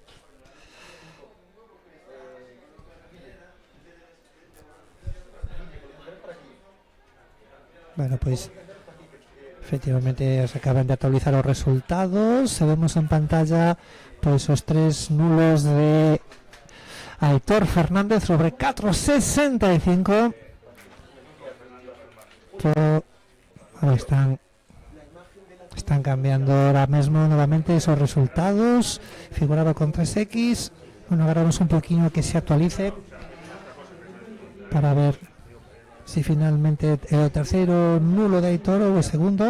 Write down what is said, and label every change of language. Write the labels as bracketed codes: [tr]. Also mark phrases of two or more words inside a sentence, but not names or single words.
[es] Bueno, pues efectivamente se acaban de actualizar [gl] os resultados. Vemos en pantalla pois os 3 nulos de Aitor Fernández sobre 4:65. [es] Están cambiando ahora mismo nuevamente esos resultados. Figuraba con 3X. Bueno, agarramos un poquillo que se actualice para ver si finalmente el tercero nulo de Aitor o el segundo.